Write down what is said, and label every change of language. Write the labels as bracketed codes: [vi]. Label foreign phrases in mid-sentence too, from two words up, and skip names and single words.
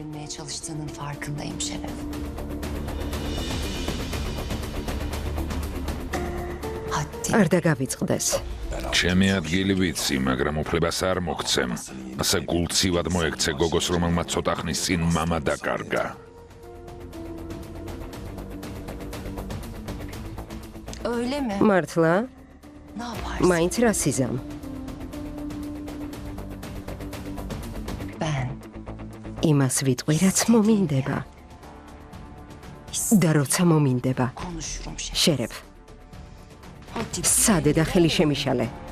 [ka] არ დაგავიწყდეს. ჩემი ადგილი ვიცი, მაგრამ უფლებას არ მოგცემ. ასე გულცივად მოექცე გოგოს, რომელმაც ცოტა ხნის წინ მამა დაკარგა. [tr] Öyle mi? [ka] მართლა? [tr] Ne yaparsın? [ka] მაინც რა სიზამ? [tr] Ben. [ka] იმას ვიტყვი, რაც მომინდება. და როცა მომინდება, [tr] Konuşurum şey. [ka] შერეფ. [tr] Hadi. [ka] სადე და ხელი შემიშალე.